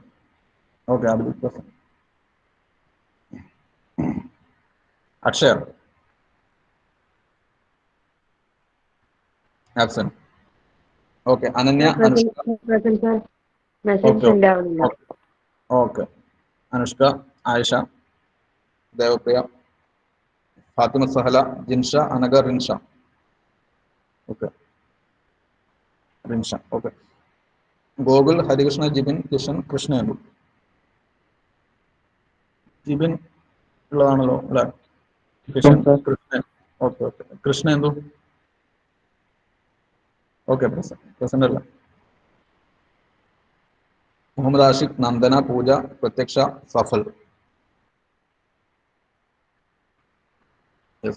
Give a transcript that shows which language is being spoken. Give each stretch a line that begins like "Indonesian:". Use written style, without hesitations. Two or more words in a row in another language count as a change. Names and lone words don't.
English: Okay, Abhijit present. Akshaya absent. Okay, Ananya, Present, Anushka. present, sir. Message Okay,
Malayalam: send ആവുന്നില്ല.
English: okay, okay. Anushka, Aisha, Devapriya, Fatima Sahala, Jinsha, Anaga, Rinsha. Okay, Rinsha. Okay. Gogul, Harikrishna, Jibin, Kishan, Krishna.
Malayalam: Jibin ഉള്ളതാണല്ലോ അല്ലെ? കിഷൻ, കൃഷ്ണൻ. ഓക്കെ ഓക്കെ. കൃഷ്ണ എന്തോ? ഓക്കെ, പ്രസന്റ് അല്ല. മുഹമ്മദ് ആഷിഖ്, നന്ദന, പൂജ, പ്രത്യക്ഷ, സഫൽ. യെസ്.